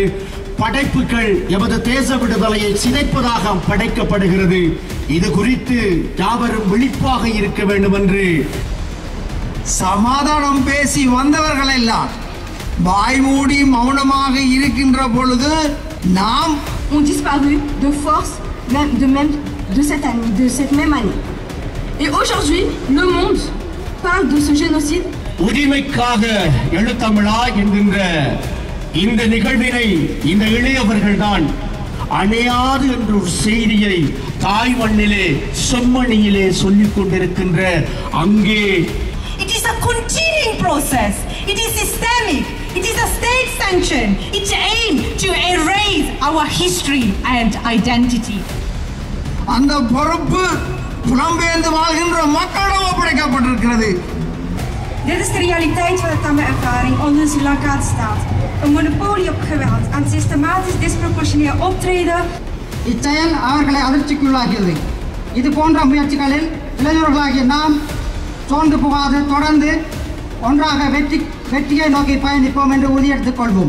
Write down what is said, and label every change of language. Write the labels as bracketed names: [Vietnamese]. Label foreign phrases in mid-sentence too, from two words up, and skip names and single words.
[Tamil] படைப்புகள் எமது தேச விடுதலையை சிதைப்பதாக படைக்கப்படுகிறது. இது குறித்து யாவரும் விழிப்பாக இருக்க வேண்டும் என்று சமாதானம் பேசி வந்தவர்கள் எல்லாம் வாய்மூடி மௌனமாக இருக்கின்ற பொழுது நாம் [French] ont disparu de force de cette même année. Et aujourd'hui, le monde parle de ce génocide. [Tamil] உரிமைக்காக எழுத்தமிழா என்கின்ற இந்த நிகழ்வினை இந்த இளையவர்கள் தான் அணையாது என்ற ஒரு செய்தியை தாய் மண்ணிலே செம்மணியிலே சொல்லிக் கொண்டிருக்கின்ற அங்கே [English] It is a continuing process. It is systemic. It is a state sanction. It aims to erase our history and identity. [Tamil] அந்த பொறுப்பு புலம்பெயர்ந்து வாழ்கின்ற மக்களிடம் ஒப்படைக்கப்பட்டிருக்கிறது. [Dutch] Dit is de realiteit van de tamme ervaring onder de Sri Lankaanse staat. Een monopolie op geweld en systematisch disproportioneel optreden. [Tamil] இச்செயல் அவர்களை அதிர்ச்சிக்குள்ளாகியது. இது போன்ற முயற்சிகளில் இளைஞர்களாகிய நாம் சோர்ந்து போகாது தொடர்ந்து ஒன்றாக வெற்றியை நோக்கி பயணிப்போம் என்று உறுதியெடுத்துக் கொள்வோம்.